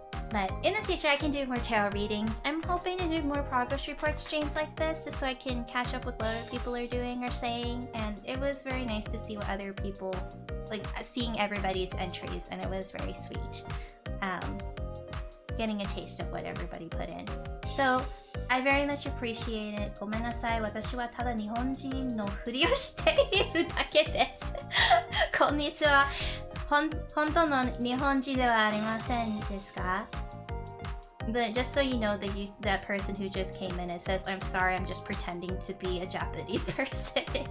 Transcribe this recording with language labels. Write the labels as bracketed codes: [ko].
[en] But in the future, I can do more tarot readings. I'm hoping to do more progress report streams like this, just so I can catch up with what other people are doing or saying. And it was very nice to see what other people, like seeing everybody's entries, and it was very sweet. Getting a taste of what everybody put in. So, I very much appreciate it. [ja] ごめんなさい。私はただ日本人のふりをしているだけです。こんにちは。本当の日本人ではありませんですか? [en] But just so you know, that person who just came in, it says, I'm sorry, I'm just pretending to be a Japanese person.